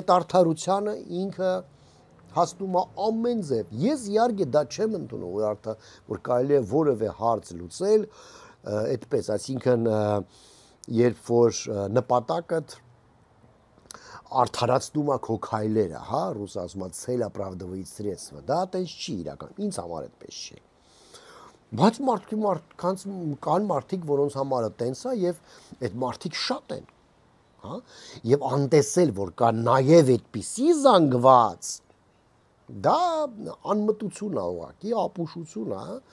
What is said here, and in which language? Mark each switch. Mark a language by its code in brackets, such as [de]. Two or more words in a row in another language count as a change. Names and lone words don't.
[hy] այդ արդարությանը ինքը հասնում է ամեն ձև։ Ես իհարկե դա չեմ ընդունում, որ կարելի է որևէ հարց լուծել, այդպես, այսինքն երբ որ նպատակդ արդարացնում է քո քայլերը, հա, ռուս ասում է [ru] «Цель оправдывает средства», [hy] դա այդպես չի իրական, ինձ համար այդպես չի։ Բայց կան մարդիկ, որոնց համարը տենց է եւ այդ մարդիկ շատ են, հա, եւ անտեսել որ կա նաեւ այդպիսի զանգված, դա անմտություն է ուղղակի, ապուշություն է,